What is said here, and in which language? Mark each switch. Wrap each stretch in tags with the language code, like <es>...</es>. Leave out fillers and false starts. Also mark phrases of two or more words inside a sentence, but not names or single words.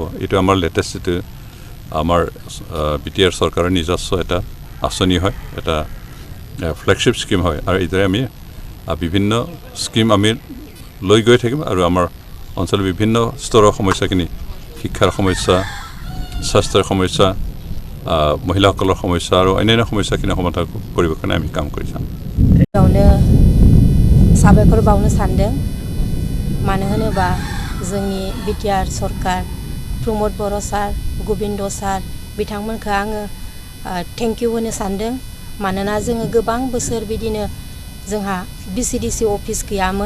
<as>এইটো আমাৰ লেটেষ্ট যিটো আমাৰ BTR চৰকাৰৰ নিজস্ব এটা আঁচনি হয়, এটা</as> <en>flagship scheme</en> <as>হয়। আৰু এইদৰে আমি বিভিন্ন স্কিম আমি লৈ গৈ থাকিম, আৰু আমাৰ অঞ্চলৰ বিভিন্ন স্তৰৰ সমস্যাখিনি, শিক্ষাৰ সমস্যা, স্বাস্থ্যৰ সমস্যা, মহিলাসকলৰ সমস্যা আৰু অন্যান্য সমস্যাখিনি সমাধান কৰিবৰ কাৰণে আমি কাম কৰি যাম।</as> <brx>साबायखर बावनो सानदों, मानो होनोबा जोंनि BTR सरकार प्रमद बर' सार, गोविन्द सार बिथांमोनखौ आङो</brx> <en>thank you</en> <brx>होनो सानदों। मानोना जोङो गोबां बोसोर बिदिनो जोंहा BCDC अफिस गैयामोन।</brx>